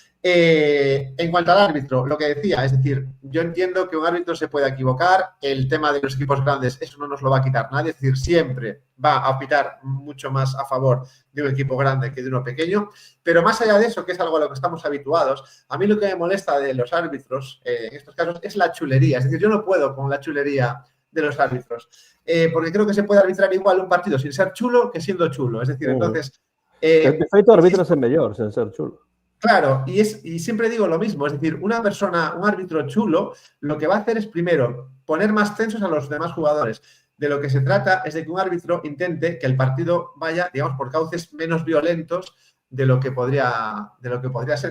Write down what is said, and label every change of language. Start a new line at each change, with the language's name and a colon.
Spanish: En cuanto al árbitro, lo que decía, es decir, yo entiendo que un árbitro se pueda equivocar, el tema de los equipos grandes, eso no nos lo va a quitar nadie, es decir, siempre va a pitar mucho más a favor de un equipo grande que de uno pequeño, pero más allá de eso, que es algo a lo que estamos habituados, a mí lo que me molesta de los árbitros en estos casos es la chulería, es decir, yo no puedo con la chulería de los árbitros, porque creo que se puede arbitrar igual un partido sin ser chulo que siendo chulo, es decir, entonces...
Galician: de feito, arbitras é mellor, sen ser chulo.
Spanish: Claro, y siempre digo lo mismo, es decir, un árbitro chulo, lo que va a hacer es primero poner más tensos a los demás jugadores. De lo que se trata es de que un árbitro intente que el partido vaya, digamos, por cauces menos violentos de lo que podría ser.